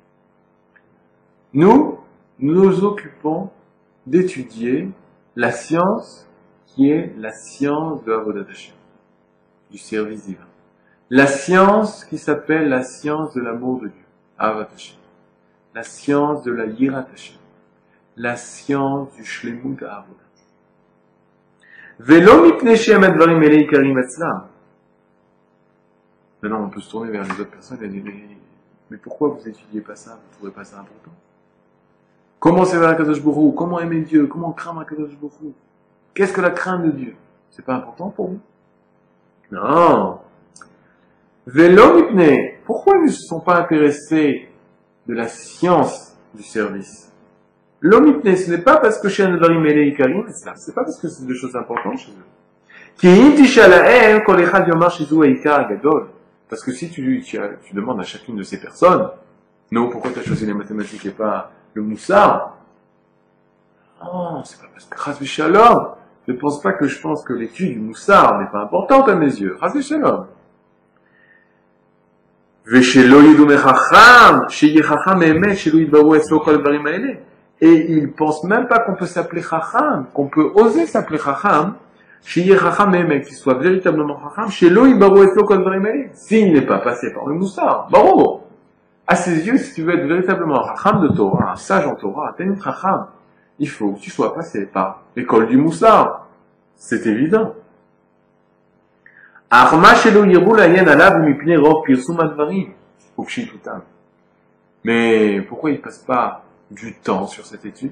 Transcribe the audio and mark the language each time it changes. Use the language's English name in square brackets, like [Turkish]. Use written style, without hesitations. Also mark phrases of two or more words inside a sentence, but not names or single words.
[French] Nous nous occupons d'étudier la science qui est la science de [Hebrew] עבודת השם, [French] du service divin. La science qui s'appelle la science de l'amour de Dieu, [Hebrew] אהבת השם. [French] La science de la [Hebrew] יראת השם. [French] La science du [Hebrew] שלמות העבודה. ולא מפני שהם הדברים האלה עיקרים אצלם. [French] Maintenant, on peut se tourner vers les autres personnes et dire, mais pourquoi vous étudiez pas ça? Vous trouvez pas ça important? Comment c'est vers [Hebrew] הקדוש ברוך הוא? [French] Comment aimer Dieu? Comment craindre [Hebrew] הקדוש ברוך הוא? [French] Qu'est-ce que la crainte de Dieu? C'est pas important pour vous? Non. [Hebrew] ולא מפני. [French] Pourquoi ils ne se sont pas intéressés de la science du service? [Hebrew] לא מפני, [French] ce n'est pas parce que chez [Hebrew] הדברים האלה עיקרים, [French] c'est pas parce que c'est des choses importantes chez eux. [Hebrew] כי אם תשאל להם כל אחד יאמר שזה העיקר גדול. [French] Parce que si tu demandes à chacune de ces personnes, non, pourquoi tu as choisi les mathématiques et pas le moussard? Non, c'est pas parce que [Hebrew] חס ושלום. [French] Ne pense pas que je pense que l'étude du moussard n'est pas importante à mes yeux. [Hebrew] חס ושלום. ושלא ידעו מחכם, שיהיה חכם אמת, שלא יתבררו אצלו כל הדברים האלה. [French] Et ils pensent même pas qu'on peut s'appeler chacham, qu'on peut oser s'appeler chacham, [Hebrew] שיהיה חכם אמת, [French] qu'il soit véritablement chacham, [Hebrew] שלא יתבררו אצלו כל הדברים האלה. [French] S'il n'est pas passé par le moussard, bravo. À ses yeux, si tu veux être véritablement un chacham de Torah, un sage en Torah, un ténit chacham, il faut que tu sois passé par l'école du moussard. C'est évident. Mais pourquoi il ne passe pas du temps sur cette étude?